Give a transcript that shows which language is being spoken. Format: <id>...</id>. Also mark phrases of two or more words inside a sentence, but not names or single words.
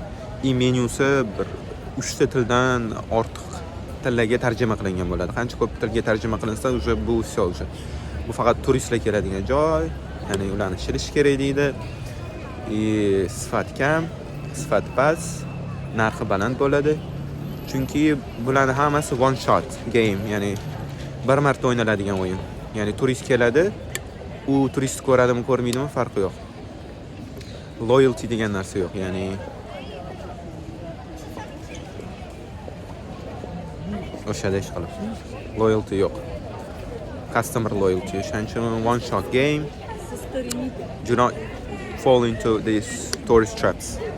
<uz>И menyusi bir 3 ta tildan ortiq tillarga tarjima qilingan bo'ladi. Qancha ko'p tilga tarjima qilinsa, o'sha bu</uz> <ru>все уже.</ru> <uz>Bu faqat turistlar keladigan joy. Ya'ni ularni ishirish kerak deydi. И sifat kam, sifat past, narxi baland bo'ladi. Chunki bularning hammasi</uz> <en>one shot game,</en> <uz>ya'ni bir marta o'ynaladigan o'yin. Ya'ni turist keladi, u turist ko'radimi, ko'rmaydimi farqi yo'q. Loyalty degan narsa yo'q, ya'ni o'shada ish qilib.</uz> <en>Loyalty yo'q. Customer loyalty.</en> <uz>Shuning uchun</uz> <en>one shot game. Do not fall into these tourist traps.</en>